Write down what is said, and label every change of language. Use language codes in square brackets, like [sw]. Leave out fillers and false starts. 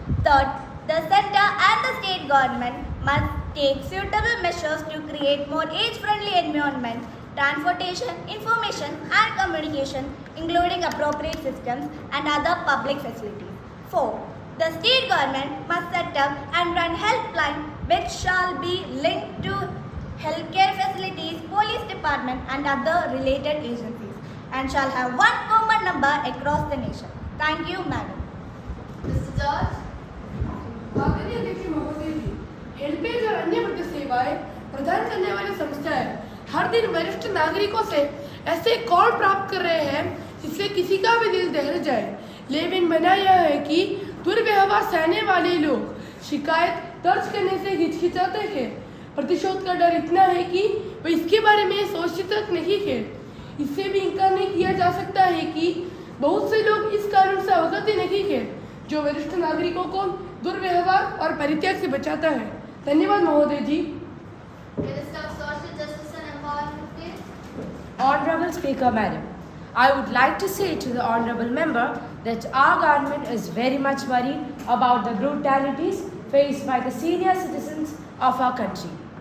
[en] Third, the center and the state government must take suitable measures to create more age-friendly environment, transportation, information and communication, including appropriate systems and other public facilities. 4. The state government must set up and run helpline which shall be linked to healthcare facilities, police department and other related agencies and shall have one common number across the nation. Thank you, Madam. Mr. George? [hi] आदरणीय अध्यक्ष महोदय जी, HelpAge और अन्य वित्तीय सेवाएं प्रदान करने वाली संस्थाएं हर दिन वरिष्ठ नागरिकों से ऐसे कौन प्राप्त कर रहे हैं जिससे किसी का भी दिल दहल जाए। लेकिन बना यह है कि दुर्व्यवहार सहने वाले लोग शिकायत दर्ज करने से हिचकिचाते हैं। प्रतिशोध का डर इतना है कि वे इसके बारे में सोचते तक नहीं है। इससे भी इनकार नहीं किया जा सकता है कि बहुत से लोग इस कानून से अवगत ही नहीं है जो वरिष्ठ नागरिकों को दुर्व्यवहार और परित्याग से बचाता है। धन्यवाद महोदय जी। [en] Minister of Social Justice and Empowerment, please. Honorable Speaker, Madam, I would like to say to the Honorable Member that our government is very much worried about the brutalities faced by the senior citizens of our country.